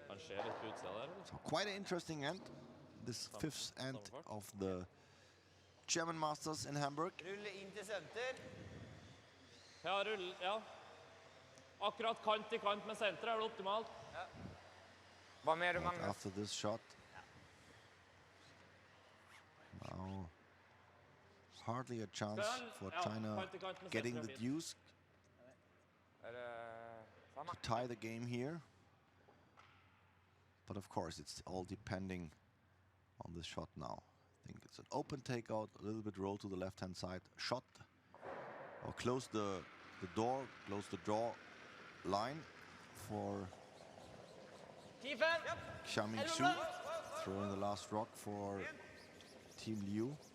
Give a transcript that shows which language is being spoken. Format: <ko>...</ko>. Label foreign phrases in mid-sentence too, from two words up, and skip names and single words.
<no>ser litt på utsida der, eller?</no> <en>So quite an interesting end. This fifth end of the German Masters in Hamburg.</en> <no>Rulle inn til senter. Ja, rull, ja. Akkurat kant til kant med senteret, det optimalt? Hva mer,</no> <en>But Magnus? after this shot, now hardly a chance for China getting the deuce</en> <no>Er det samme?</no> <en>to tie the game here. But of course, it's all depending on this shot now. I think it's an open takeout, a little bit roll to the left-hand side, shot, or close the door, close the draw line for Xiaoming Su, throwing the last rock for Team Liu.</en>